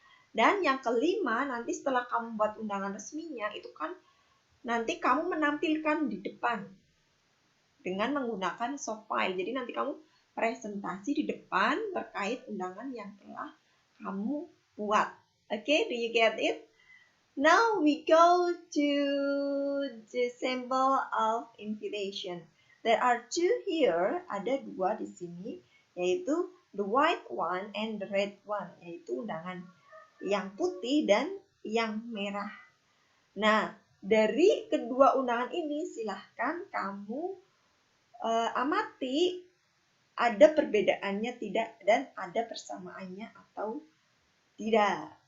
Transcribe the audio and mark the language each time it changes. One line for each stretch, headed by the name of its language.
Indonesian: Dan yang kelima, nanti setelah kamu buat undangan resminya, itu kan nanti kamu menampilkan di depan dengan menggunakan soft file. Jadi nanti kamu presentasi di depan terkait undangan yang telah kamu buat.
English: Okay, do you get it? Now we go to the symbol of invitation. There are 2 here,
Indonesian: ada 2 di sini, yaitu
English: the white one and the red one,
Indonesian: yaitu undangan yang putih dan yang merah. Nah, dari kedua undangan ini silahkan kamu amati ada perbedaannya tidak dan ada persamaannya atau tidak.